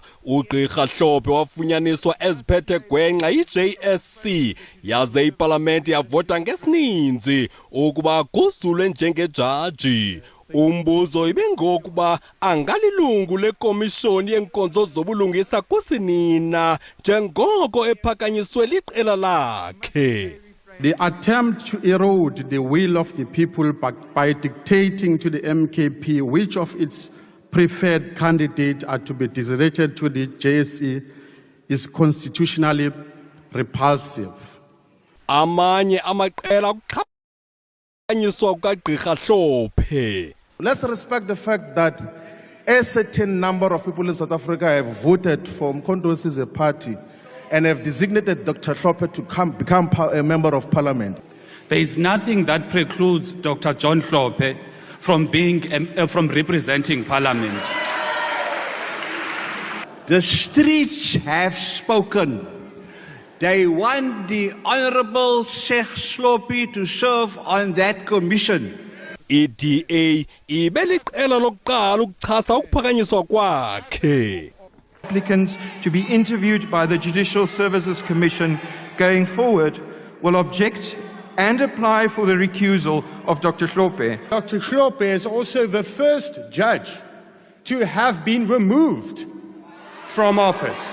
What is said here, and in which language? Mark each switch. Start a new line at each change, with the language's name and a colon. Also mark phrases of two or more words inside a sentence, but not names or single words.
Xhosa: uGqr Hlophe wafunyaniswa eziphethe gwenxa iJSC yaze iParliament yavota ngesininzi ukuba aguzulwe njengejaji. Umbuzo ibengokuba angalilungu lekomishoni yenkonzo zobulungisa kusinina njengoko ephakanyiswe liqela lakhe.
English: The attempt to erode the will of the people by dictating to the MKP which of its preferred candidates are to be designated to the JSC is constitutionally repulsive.
Xhosa: Amanye amaqela kuqhanyiswa kukaGqr Hlophe.
English: Let's respect the fact that a certain number of people in South Africa have voted for Umkhonto Wesizwe Party and have designated Dr. Hlophe to become a member of parliament. There is nothing that precludes Dr. John Hlophe from representing parliament. The streets have spoken. they want the Honorable Sheikh Slopi to serve on that commission.
Xhosa: EDA ibeliqela lokuqala ukuchasa ukuphakanyiswa kwakhe.
English: Applicants to be interviewed by the Judicial Services Commission going forward will object and apply for the recusal of Dr. Slope. Dr. Slope is also the first judge to have been removed from office.